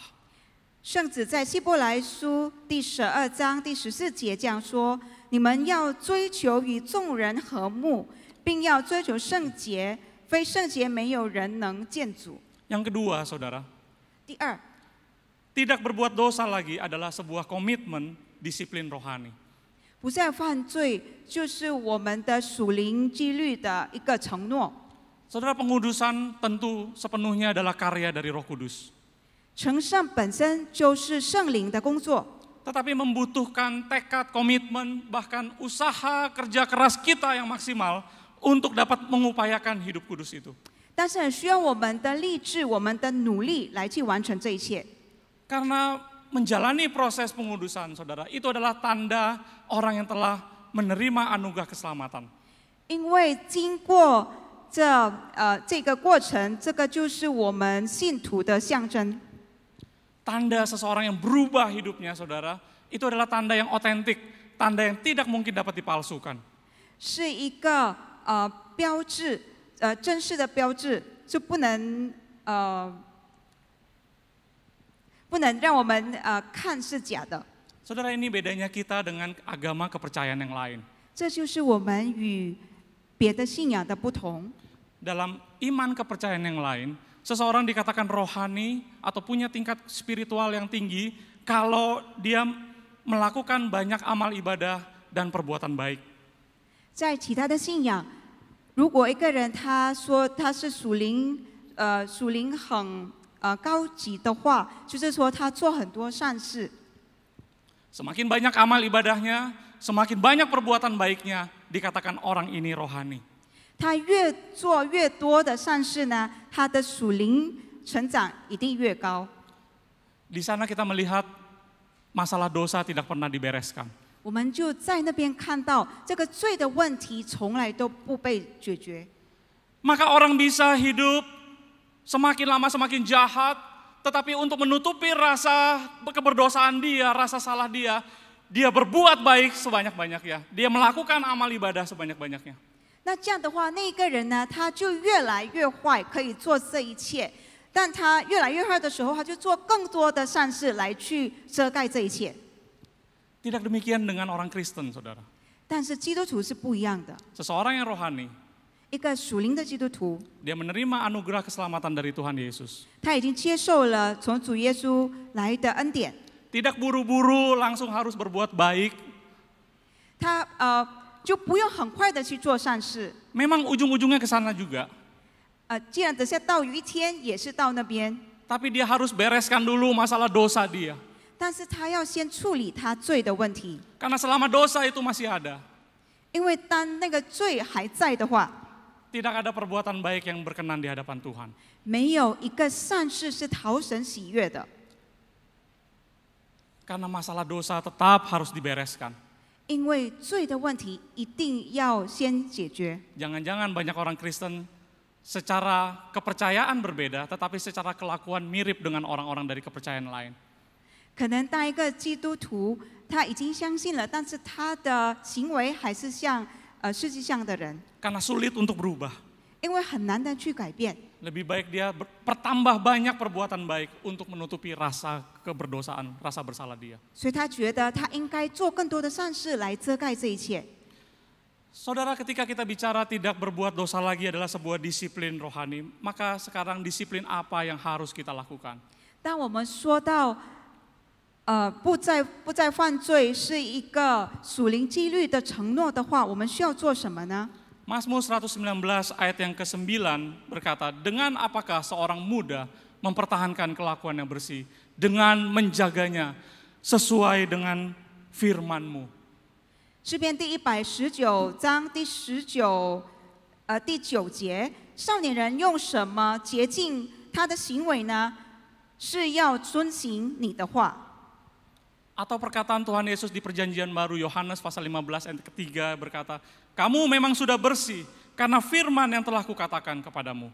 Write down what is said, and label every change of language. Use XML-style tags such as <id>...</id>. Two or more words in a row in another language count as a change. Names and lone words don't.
<zh>圣子在希伯来书第12章第14节这样说：你们要追求与众人和睦，并要追求圣洁，非圣洁没有人能见主。</zh> <id>Yang kedua, saudara,</id> <zh>第二，</zh> <id>tidak berbuat dosa lagi adalah sebuah komitmen disiplin rohani.</id> <zh>不再犯罪，就是我们的属灵纪律的一个承诺。</zh> <id>Saudara, pengudusan tentu sepenuhnya adalah karya dari Roh Kudus.</id> <zh>成圣本身就是圣灵的工作，</zh> <id>Tetapi membutuhkan tekad, komitmen, bahkan usaha kerja keras kita yang maksimal untuk dapat mengupayakan hidup kudus itu.</id> <zh>但是很需要我们的励志、我们的努力来去完成这一切。</zh> <id>Karena menjalani proses pengudusan, saudara, itu adalah tanda orang yang telah menerima anugerah keselamatan.</id> <zh>因为经过这个过程，这个就是我们信徒的象征。</zh> <id>Tanda seseorang yang berubah hidupnya, saudara, itu adalah tanda yang otentik, tanda yang tidak mungkin dapat dipalsukan.</id> <zh>是一个标志，正式的标志，就不能让我们看是假的。</zh> <id>Saudara, ini bedanya kita dengan agama kepercayaan yang lain.</id> <zh>这就是我们与别的信仰的不同。</zh> <id>Dalam iman kepercayaan yang lain, seseorang dikatakan rohani atau punya tingkat spiritual yang tinggi kalau dia melakukan banyak amal ibadah dan perbuatan baik.</id> <zh>在其他的信仰，如果一个人他说他是属灵很高级的话，就是说他做很多善事。</zh> <id>Semakin banyak amal ibadahnya, semakin banyak perbuatan baiknya, dikatakan orang ini rohani.</id> <zh>他越做越多的善事呢，他的属灵成长一定越高。</zh> <id>Di sana kita melihat masalah dosa tidak pernah dibereskan.</id> <zh>我们就在那边看到这个罪的问题从来都不被解决。</zh> <id>Maka orang bisa hidup semakin lama semakin jahat, tetapi untuk menutupi rasa keberdosaan dia, rasa salah dia berbuat baik sebanyak-banyaknya. Dia melakukan amal ibadah sebanyak-banyaknya.</id> <zh>那这样的话，那一个人呢，他就越来越坏，可以做这一切。但他越来越坏的时候，他就做更多的善事来去遮盖这一切。</zh> <id>Tidak demikian dengan orang Kristen, saudara.</id> <zh>但是基督徒是不一样的，</zh> <id>Seseorang yang rohani,</id> <zh>一个属灵的基督徒，</zh> <id>dia menerima anugerah keselamatan dari Tuhan Yesus.</id> <zh>他已经接受了从主耶稣来的恩典，</zh> <id>Tidak buru-buru langsung harus berbuat baik.</id> <zh>他就不用很快的去做善事。</zh> <id>Memang ujung-ujungnya ke sana juga.</id> <zh>既然等下到有一天也是到那边，</zh> <id>Tapi dia harus bereskan dulu masalah dosa dia.</id> <zh>但是他要先处理他罪的问题，</zh> <id>Karena selama dosa itu masih ada,</id> <zh>因为当那个罪还在的话，</zh> <id>tidak ada perbuatan baik yang berkenan di hadapan Tuhan.</id> <zh>没有一个善事是讨神喜悦的。</zh> <id>Karena masalah dosa tetap harus dibereskan.</id> <zh>因为罪的问题一定要先解决。</zh> <id>Jangan-jangan banyak orang Kristen secara kepercayaan berbeda, tetapi secara kelakuan mirip dengan orang-orang dari kepercayaan lain.</id> <zh>可能当一个基督徒，他已经相信了，但是他的行为还是像世界上的人，</zh> <id>Karena sulit untuk berubah.</id> <zh>因为很难的去改变。</zh> <id>Lebih baik dia bertambah banyak perbuatan baik untuk menutupi rasa keberdosaan, rasa bersalah dia.</id> <zh>所以他觉得他应该做更多的善事来遮盖这一切。</zh> <id>Saudara, ketika kita bicara tidak berbuat dosa lagi adalah sebuah disiplin rohani, maka sekarang disiplin apa yang harus kita lakukan?</id> <zh>当我们说到不再犯罪是一个属灵纪律的承诺的话，我们需要做什么呢？</zh> <id>Mazmur 119 ayat yang ke-9 berkata, dengan apakah seorang muda mempertahankan kelakuan yang bersih? Dengan menjaganya sesuai dengan firman-Mu.</id> <zh>诗篇第119章第9节，少年人用什么洁净他的行为呢？是要遵行你的话。</zh> <id>Atau perkataan Tuhan Yesus di perjanjian baru Yohanes pasal 15 ayat ketiga berkata, kamu memang sudah bersih karena firman yang telah kukatakan kepadamu.</id>